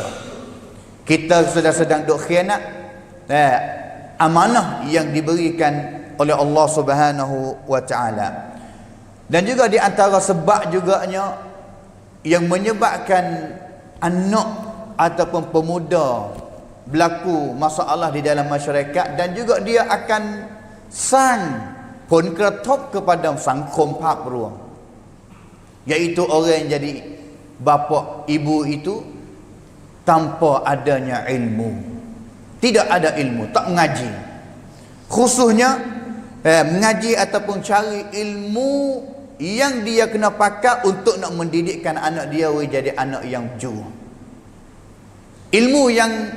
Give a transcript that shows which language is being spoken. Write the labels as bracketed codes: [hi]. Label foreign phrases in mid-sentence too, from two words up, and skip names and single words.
[ms] Kita sedang-sedang duk khianat amanah yang diberikan oleh Allah [ar] سبحانه وتعالى. [ms] Dan juga di antara sebab juganya yang menyebabkan anak ataupun pemuda berlaku masalah di dalam masyarakat, dan juga dia akan sang ผลกระทบ kepada สังคมภาพรวม iaitu orang yang jadi bapa ibu itu tanpa adanya ilmu, tidak ada ilmu, tak mengaji, khususnya mengaji ataupun cari ilmu yang dia kena pakai untuk nak mendidikkan anak dia jadi anak yang jujur, ilmu yang